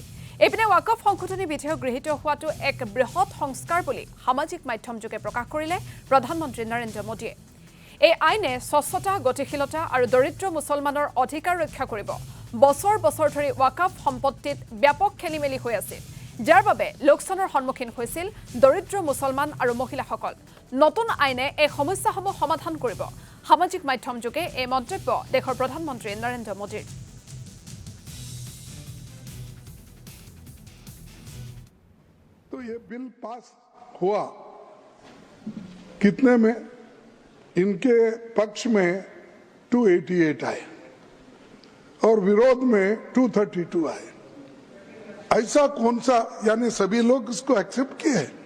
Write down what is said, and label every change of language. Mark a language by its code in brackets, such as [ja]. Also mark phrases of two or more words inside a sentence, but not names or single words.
[as] এইপিনে ৱাকাফ সংশোধনী বিধেয়ক গৃহীত হোৱাটো এক বৃহৎ সংস্কাৰ বুলি সামাজিক মাধ্যমযোগে প্ৰকাশ কৰিলে প্ৰধানমন্ত্ৰী নৰেন্দ্ৰ মোদীয়ে এই আইনে স্বচ্ছতা গতিশীলতা আৰু দৰিদ্ৰ মুছলমানৰ অধিকাৰ ৰক্ষা কৰিব বছৰ বছৰ ধৰি ৱাকাফ সম্পত্তিত ব্যাপক খেলিমেলি হৈ আছিল যাৰ বাবে লোকচানৰ সন্মুখীন হৈছিল দৰিদ্ৰ মুছলমান আৰু মহিলাসকল নতুন আইনে এই সমস্যাসমূহ সমাধান কৰিব সামাজিক মাধ্যমযোগে এই মন্তব্য দেশৰ প্ৰধানমন্ত্ৰী নৰেন্দ্ৰ মোদীৰ [hi] तो ये बिल पास हुआ कितने में इनके पक्ष में 288 आए और विरोध में 232 आए ऐसा कौन सा यानी सभी लोग इसको एक्सेप्ट किए